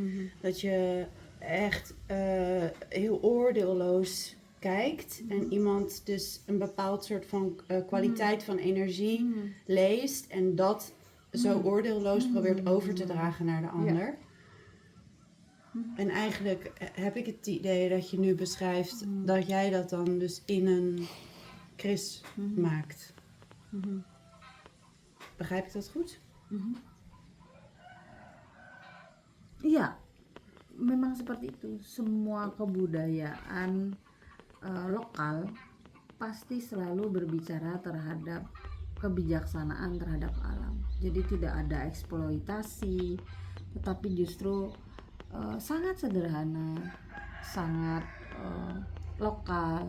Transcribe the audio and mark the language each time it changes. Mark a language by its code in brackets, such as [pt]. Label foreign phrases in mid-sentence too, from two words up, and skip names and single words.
[nl] Dat je echt heel oordeelloos kijkt en iemand dus een bepaald soort van kwaliteit van energie leest en dat zo oordeelloos probeert over te dragen naar de ander. En eigenlijk heb ik het idee dat je nu beschrijft dat jij dat dan dus in een Chris maakt. Begrijp ik dat goed? [id] Iya, memang seperti itu. Semua kebudayaan lokal pasti selalu berbicara terhadap kebijaksanaan terhadap alam. Jadi tidak ada eksploitasi, tetapi justru sangat sederhana, sangat lokal.